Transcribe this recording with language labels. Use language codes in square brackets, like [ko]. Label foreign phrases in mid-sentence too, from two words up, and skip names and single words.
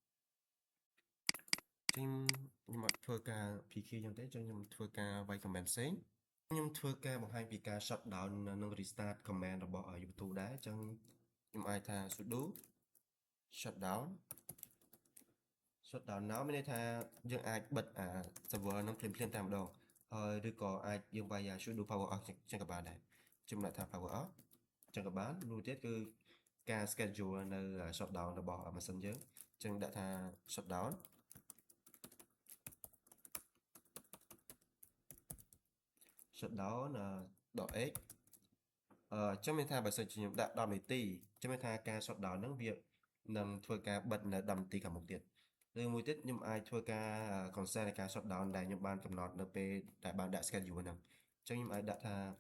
[km] ចឹងខ្ញុំអត់ធ្វើការ PK ចឹងទេចឹងខ្ញុំធ្វើការវាយ comment ផ្សេងខ្ញុំធ្វើការបង្ហាញពីការ shutdown និង [en] restart command [km] របស់ Ubuntu ដែរចឹងខ្ញុំអាចថា [en] sudo shutdown [km] now មានន័យថាយើងអាចបិទserver ហ្នឹងភ្លាមតែម្ដងហើយឬក៏អាចយើងវាយ [en] sudo power off [km] ចឹងក៏បានដែរខ្ញុំដាក់ថា [en] power off [km] ចឹងក៏បានមួយទៀតគឺការ schedule នៅ shutdown របស់ machine យើងចឹងដាក់ថា shutdown .x ចឹងមានថាបើសិនជាខ្ញុំដាក់10នាទីចឹងមានថាការ shutdown ហ្នឹងវានឹងធ្វើការបិទនៅ10នាទីខាងមុខទៀតឬមួយទៀតខ្ញុំអាចធ្វើការ cancel នៃការ shutdown ដែលខ្ញុំបានកំណត់នៅពេលដែលបានដាក់ schedule ហ្នឹងចឹងខ្ញុំអាចដាក់ថា